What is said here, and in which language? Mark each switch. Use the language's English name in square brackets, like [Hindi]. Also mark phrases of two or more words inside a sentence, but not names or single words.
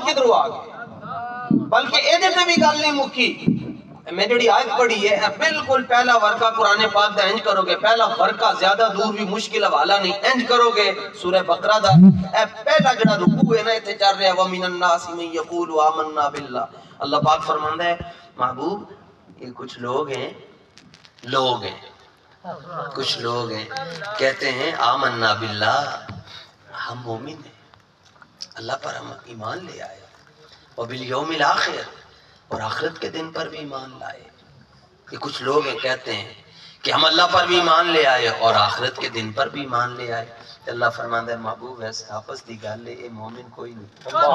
[Punjabi] کدھروں آ گئے بلکہ ایدے تے بھی گل نہیں مکی میں جڑی آیت پڑھی ہے بالکل پہلا ورقہ قرآن پاک دا انج کرو گے پہلا ورقہ زیادہ دور بھی مشکل حوالہ نہیں انج کرو گے سورہ بقرہ دا اے پہلا جڑا رکوع ہے نا ایتھے چل رہا ہے [Arabic] وَمِنَ النَّاسِ مَن يَقُولُ آمَنَّا بِاللَّهِ [Punjabi] اللہ پاک فرماندا ہے محبوب یہ کچھ لوگ ہیں [Urdu] کچھ لوگ ہیں کہتے ہیں [Arabic] آمنا باللہ [Urdu] ہم مومن ہیں اللہ پر ہم ایمان لے آئے [Arabic] وبالیوم الاخر [Urdu] اور آخرت کے دن پر بھی ایمان لائے یہ کچھ لوگ ہیں کہتے ہیں کہ ہم اللہ پر بھی ایمان لے آئے اور آخرت کے دن پر بھی ایمان لے آئے [Punjabi] کہ اللہ فرماندا ہے محبوب ایسے آپس دی گل ہے اے مومن کوئی نہیں